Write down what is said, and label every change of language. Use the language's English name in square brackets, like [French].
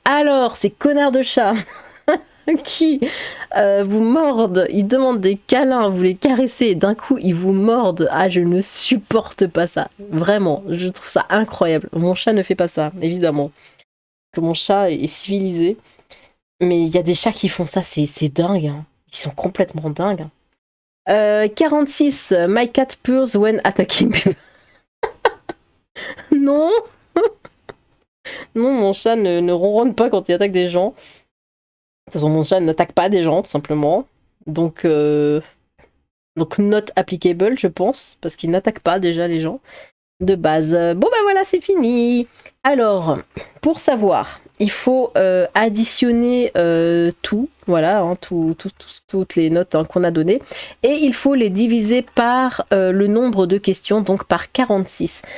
[French] Alors, ces connards de chats qui vous mordent, ils demandent des câlins, vous les caressez et d'un coup ils vous mordent. Ah, je ne supporte pas ça. Vraiment, je trouve ça incroyable. Mon chat ne fait pas ça, évidemment. Que mon chat est civilisé. Mais il y a des chats qui font ça, c'est dingue. Hein. Ils sont complètement dingues. 46. [English] My cat purrs when attacking people. [French] Non. Non, mon chat ne ronronne pas quand il attaque des gens. De toute façon, mon chat n'attaque pas des gens, tout simplement. Donc, Donc [English] not applicable, [French] je pense, parce qu'il n'attaque pas déjà les gens de base. Bon ben voilà, c'est fini. Alors, pour savoir, il faut additionner tout, voilà, hein, toutes les notes hein, qu'on a données, et il faut les diviser par le nombre de questions, donc par 46.